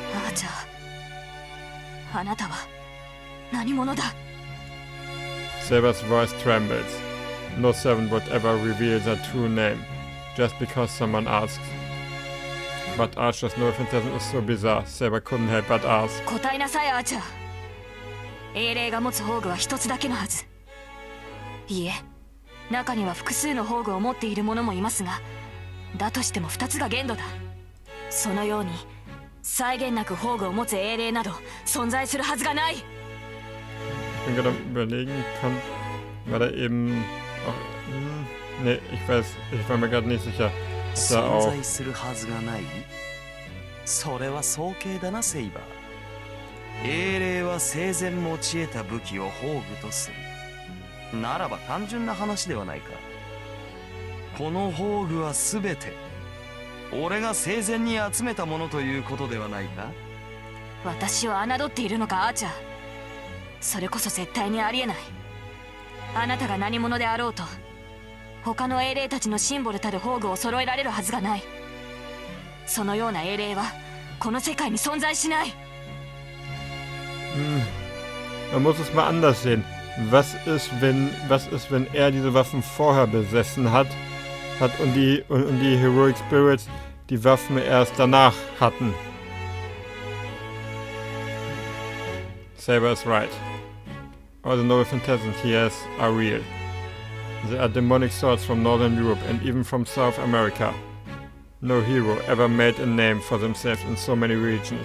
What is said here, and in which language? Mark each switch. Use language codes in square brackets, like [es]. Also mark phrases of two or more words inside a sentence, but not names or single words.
[en] Saber's voice trembles. No servant would ever reveal their true name, just because someone asks. But Archer's noble phantasm is so bizarre, Saber couldn't help but ask. [ja] 答えなさい、アーチャー。英霊が持つ宝具は一つだけのはず。いえ、中には複数の宝具を持っている者もいますが、だとしても2つが限度だ。そのように際限なく宝具を持つ英霊など存在するはずがない。 [de] Ich bin gerade überlegen, war da eben... Nee, ich war mir gerade nicht sicher. Da auch. [ja] 存在するはずがない。それは早計だな、セイバー。英霊は生前持ち得た武器を宝具とする。ならば単純な話ではないか。この宝具はすべて俺が生前に集めたものということではないか。私を侮っているのか、アーチャー。それこそ絶対にありえない。あなたが何者であろうと、他の英霊たちのシンボルたる宝具を揃えられるはずがない。そのような英霊はこの世界に存在しない。 [de] Man muss es mal anders sehen. Was ist, wenn er diese Waffen vorher besessen hat und die [en] Heroic Spirits [de] die Waffen erst danach hatten? [en] Saber is right. All the noble phantasms he has are real. They are demonic swords from Northern Europe and even from South America. No hero ever made a name for themselves in so many regions.